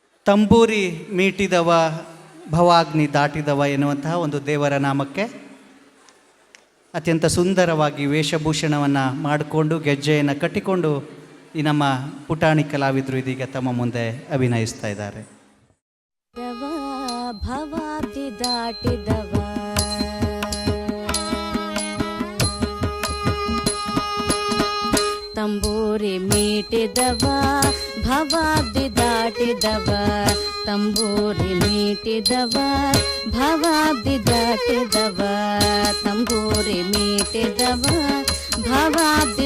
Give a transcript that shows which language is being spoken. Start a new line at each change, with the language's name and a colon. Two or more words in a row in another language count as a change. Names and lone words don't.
Kannada: ತಂಬೂರಿ ಮೀಟಿದವ ಭವಾಗ್ನಿ ದಾಟಿದವ ಎನ್ನುವಂತಹ ಒಂದು ದೇವರ ನಾಮಕ್ಕೆ ಅತ್ಯಂತ ಸುಂದರವಾಗಿ ವೇಷಭೂಷಣವನ್ನು ಮಾಡಿಕೊಂಡು ಗೆಜ್ಜೆಯನ್ನು ಕಟ್ಟಿಕೊಂಡು ಈ ನಮ್ಮ ಪುಟಾಣಿ ಕಲಾವಿದರು ಇದೀಗ ತಮ್ಮ ಮುಂದೆ ಅಭಿನಯಿಸ್ತಾ ಇದ್ದಾರೆ. ಭವಾಬ್ದಿ ದಾಟಿದವ ತಂಬೂರಿ ಮೀಟಿದವ ಭವಾಬ್ದಿ ದಾಟಿದವ ತಂಬೂರಿ ಮೀಟಿದವ ಭವಾಬ್ದಿ ದಾಟಿದವ ತಂಬೂರಿ ಮೀಟಿದವ ಭವಾಬ್ದಿ